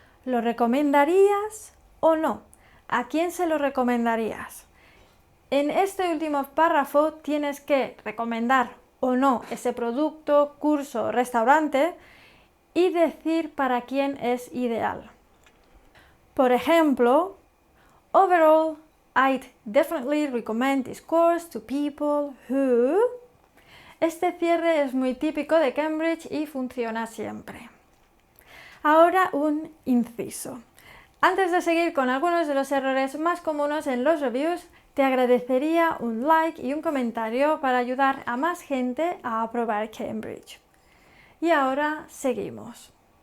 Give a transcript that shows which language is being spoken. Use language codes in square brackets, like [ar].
[es] ¿Lo recomendarías o no? ¿A quién se lo recomendarías? En este último párrafo tienes que recomendar o no ese producto, curso o restaurante y decir para quién es ideal. Por ejemplo, [en] overall, I'd definitely recommend this course to people who... [es] Este cierre es muy típico de Cambridge y funciona siempre. Ahora un inciso. Antes de seguir con algunos de los errores más comunes en los reviews, te agradecería un like y un comentario para ayudar a más gente a aprobar Cambridge. Y ahora seguimos.